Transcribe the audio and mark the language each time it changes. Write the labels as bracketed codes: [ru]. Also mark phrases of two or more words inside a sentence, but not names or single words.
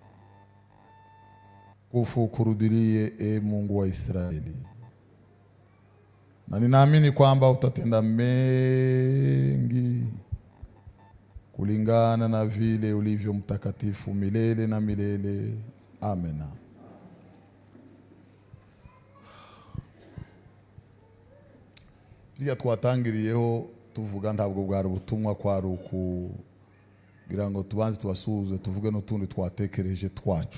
[sw] Kufukurudilie Mungu wa Israeli. Na ninaamini kwamba utatenda mengi kulingana na vile ulivyo mtakatifu milele na milele. Amena. [rw] Liya twatangiriyeho tuvuga ntabwo bwari ubutumwa kwari ukugira ngo tubanze tubasuhuze tuvuge n'utundi twatekereje twacu.